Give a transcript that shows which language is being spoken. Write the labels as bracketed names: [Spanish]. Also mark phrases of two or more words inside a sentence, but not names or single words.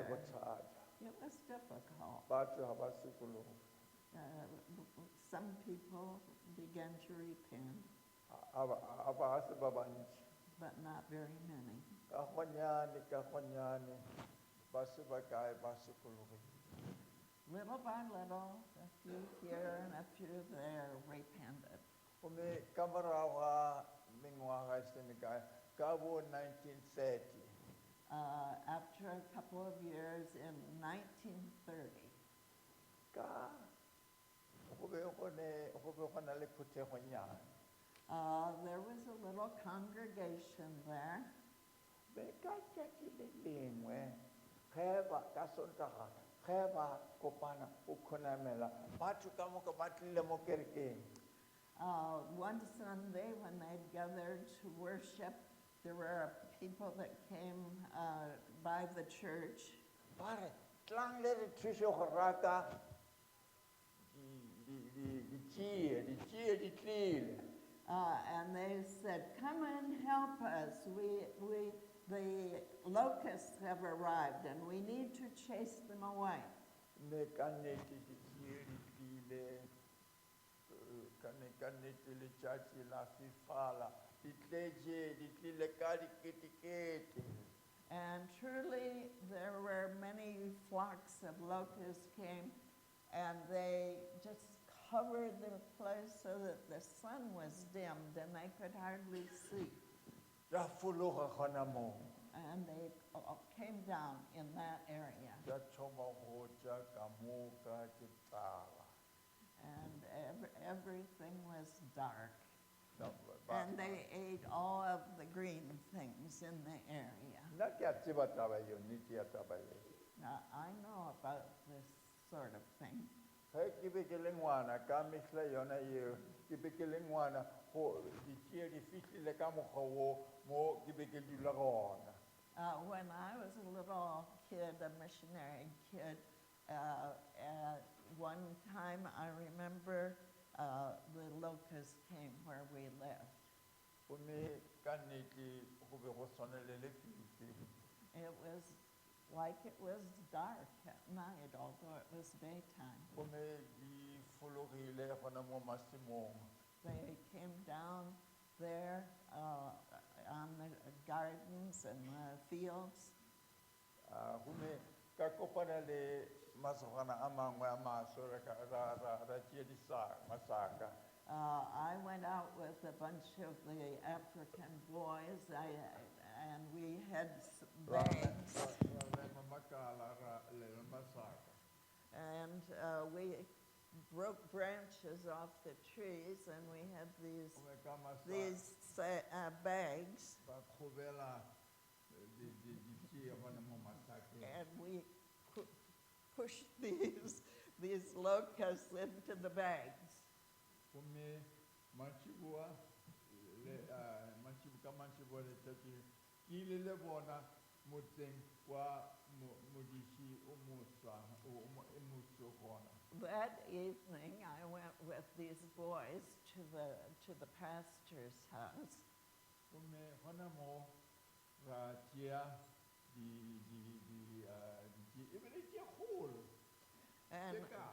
[English] there. [Northern Sotho] bothata. [English] It was difficult. [Northern Sotho] Batho ga ba sekologo. [English] Some people began to repent, [Northern Sotho] A ba se ba bantši. [English] but not very many. [Northern Sotho] Ka gonyane ba se ba kae ba sekologile. [English] Little by little, a few here and a few there repented. [Northern Sotho] Gomme ka morago ga mengwaga e se mekae ka bo 1930 [English] After a couple of years in 1930, [Northern Sotho] ka go be go na le phuthegonyana. [English] there was a little congregation there. [Northern Sotho] Be ka tšatši le lengwe ge ba ka Sontaga ge ba kopana o khonamela batho ka moka ba tlile mo kerekeng. [English] One Sunday when they gathered to worship, there were people that came by the church. [Northern Sotho] Ba re tlang le re thuše go rata ditšie di tlile. [English] And they said, "Come and help us. The locusts have arrived and we need to chase them away." [Northern Sotho] Mme ka nnete ditšie di tlile ka nnete letšatši la fifala di tlile ka diketekete. [English] And truly, there were many flocks of locusts came, and they just covered the place so that the sun was dimmed and they could hardly see. [Northern Sotho] Ya fologa gona moo. [English] And they came down in that area. [Northern Sotho] Ya thoma go ja ka moka ke tala. [English] And everything was dark. No, And they ate all of the green things in the area. [Northern Sotho] nna ke a tseba taba eo, nnete ya taba eo. [English] Now, I know about this sort of thing. [Northern Sotho] Ge ke be ke le ngwana ka mehla yona eo ke be ke le ngwana go ditšea di fihlile ka mokgwa wo mo ke be ke dula gona. [English] When I was a little kid, a missionary kid, one time I remember the locusts came where we lived. [Northern Sotho] Gomme ka nnete go be go swane le lefifi. [English] It was like it was dark at night, although it was daytime. [Northern Sotho] Gomme di fologile gona mo masimong. [English] They came down there on the gardens and the fields. [Northern Sotho] Gomme ka kopana le masogana a mangwe a maso ra tšea masaka. [English] I went out with a bunch of the African boys, and we had bags, and we broke branches off the trees, and we had these bags, and we pushed these locusts into the bags. [Northern Sotho] Gomme mantšiboa ka letšatši ke ile le bona motseng wa modiši o motho gona. [English] That evening, I went with these boys to the pastor's house. [Northern Sotho] Gomme gona mo ra tšea e be le tše kgolo tše ka.